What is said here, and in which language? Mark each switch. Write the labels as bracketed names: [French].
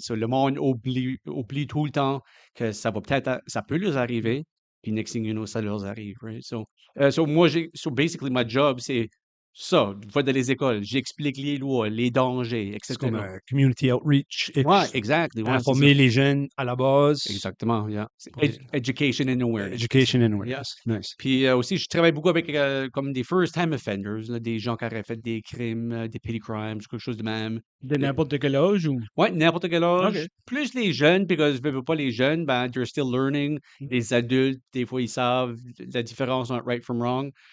[French] So, le monde oublie tout le temps que ça peut leur arriver, puis [English] next thing you know, [French] ça leur arrive, right? [English] So basically, my job, [French] c'est ça, je vais dans les écoles, j'explique les lois, les dangers, etc. C'est comme un community outreach. Ouais, exactly. Ouais, c'est Informer les jeunes à la base. Exactement, yeah. [English] Education and awareness. Education and awareness. Nice. [French] Puis aussi, je travaille beaucoup avec comme des [English] first-time offenders, [French] là, des gens qui auraient fait des crimes, des [English] petty crimes, [French] quelque chose de même. De n'importe quel âge ou? Ouais, n'importe quel âge. OK. Plus les jeunes, parce que je veux pas les jeunes, ben, [English] they're still learning. [French] Les adultes, des fois, ils savent la différence entre [English] right from wrong.